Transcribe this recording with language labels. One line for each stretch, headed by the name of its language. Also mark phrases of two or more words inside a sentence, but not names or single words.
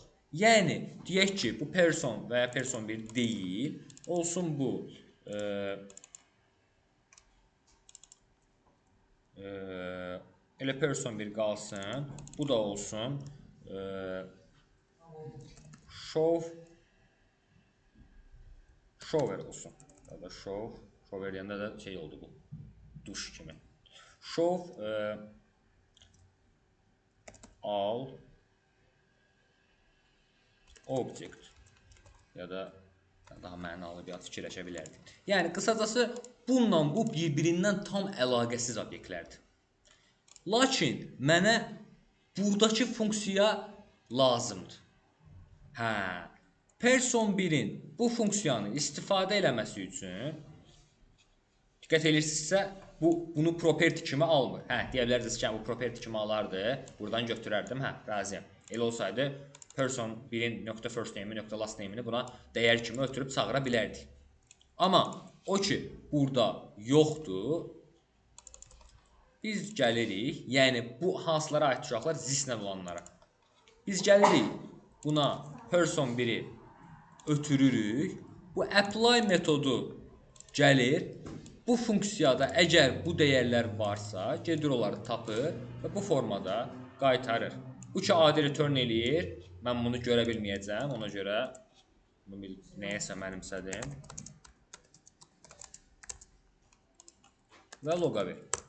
Azerbaijani: Yəni, deyək ki, bu person və ya person 1 deyil, olsun bu elə person 1 qalsın, bu da olsun shower olsun. Ya da shower deyəndə də şey oldu bu, duş kimi.
English: Show all object
Azerbaijani: ya da daha mənalı bir fikirləşə bilərdik. Yəni, qısacası, bununla bu bir-birindən tam əlaqəsiz obyektlərdir. Lakin mənə buradakı funksiya lazımdır. Hə, person 1-in bu funksiyanı istifadə eləməsi üçün diqqət edirsinizsə, bunu property kimi almır. Hə, deyə bilərsiniz ki, bu property kimi alardı, buradan götürərdim, hə, razıyam. Elə olsaydı, person 1-in .
English: first name-
Azerbaijani: i, .
English: last name-
Azerbaijani: ini buna dəyər kimi ötürüb çağıra bilərdik. Amma o ki, burada yoxdur, biz gəlirik, yəni bu hansılara aid uşaqlar? Zislə olanlara. Biz gəlirik, buna person 1-i ötürürük, bu apply metodu gəlir, bu funksiyada əgər bu dəyərlər varsa, gedir onları tapır və bu formada qaytarır. Bu ki, adi return eləyir, mən bunu görə bilməyəcəm, ona görə bunu nəyəsə mənimsədim və loqa ver.